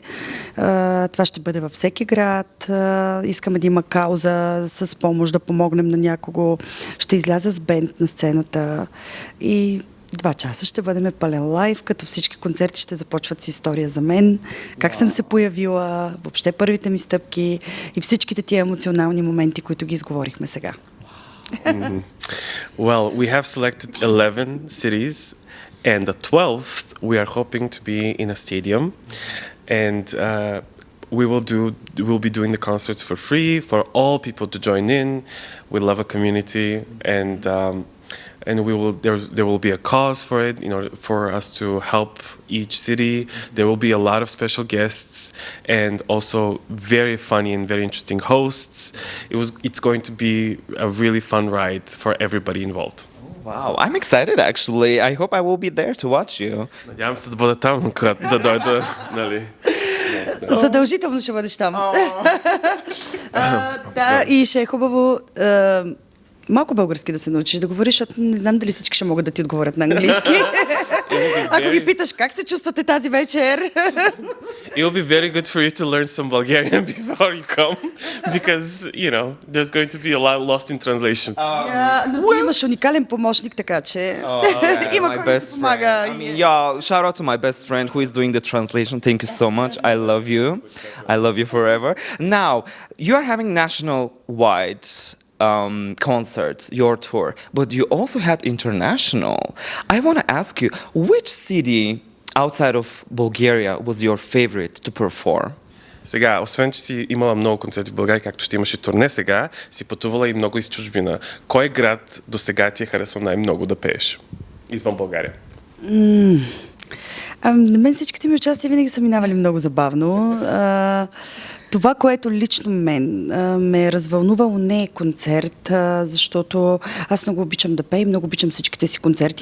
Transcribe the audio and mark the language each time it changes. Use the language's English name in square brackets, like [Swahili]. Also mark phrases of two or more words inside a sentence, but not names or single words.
[Bulgarian] Това ще бъде във всеки град. Искаме да има кауза с помощ, да помогнем на някого. Ще изляза с бенд на сцената и 2 часа ще бъдем пълен лайв, като всички концерти ще започват с история за мен, как съм се появила, въобще първите ми стъпки и всичките тия емоционални моменти, които ги изговорихме сега. [English] Well, we have selected 11 cities, and the 12th we are hoping to be in a stadium, and we'll be doing the concerts for free for all people to join in. We love a community, and there will be a cause for it, for us to help each city. There will be a lot of special guests and also very funny and very interesting hosts. It's going to be a really fun ride for everybody involved. Wow, I'm excited actually. I hope I will be there to watch you. [Bulgarian] Надявам се да бъда там, когато да дойда, нали? Задължително ще бъдеш там. И ще е хубаво малко български да се научиш да говориш, защото не знам дали всички ще могат да ти отговорят на английски. Ако ги питаш как се чувствате тази вечер. [English] It'll be very good for you to learn some Bulgarian before you come, because there's going to be a lot lost in translation. [Bulgarian] Но ти имаш уникален помощник, така че има [English] My [Bulgarian] кой да [English] best [Bulgarian] помага. [English] friend. I mean, yeah, shout out to my best friend who is doing the translation. Thank you so much. I love you. I love you forever. Now, you are having national-wide concerts, your tour, but you also had international. I want to ask you, which city outside of Bulgaria was your favorite to perform? [Bulgarian] Сега, освен, че си имала много концерти в България, както ще имаш и турне сега, си пътувала и много из чужбина. Кой град до сега ти е харесал най-много да пееш? Извън България. На мен всичките ми участия винаги са минавали много забавно. Това, което лично мен ме е развълнувало, не е концерт, защото аз много обичам да пея и много обичам всичките си концерти.